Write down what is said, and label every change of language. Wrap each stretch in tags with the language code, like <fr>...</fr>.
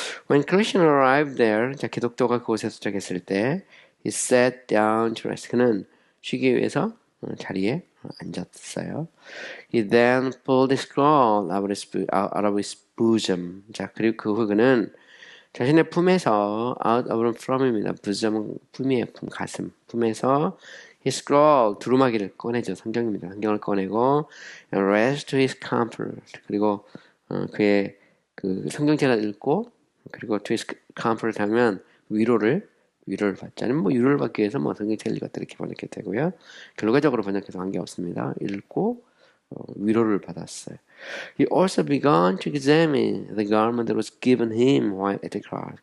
<en>When Christian arrived there,</en> <ko>자, 기독교가 그곳에 도착했을 때,</ko> <en>he sat down to rest.</en> <ko>그는 쉬기 위해서 자리에 앉았어요.</ko> <en>He then pulled the scroll out of his bosom.</en> <ko>자, 그리고 그 후 그는 자신의 품에서 out of from입니다. bosom, 품이에요. 가슴. 품에서 his scroll, 두루마기를 꺼내죠. 성경입니다. 성경을 꺼내고</ko> <en>and raised to his comfort.</en> <ko>그리고 그의 성경책을 읽고, 그리고 to his comfort 하면 위로를 받자는, 위로를 받기 위해서 성경책을 읽었다 이렇게 번역해도 되고요. 결과적으로 번역해서 관계없습니다. 읽고 위로를 받았어요.</ko> <en>He also began to examine the garment that was given him while at the cross.</en>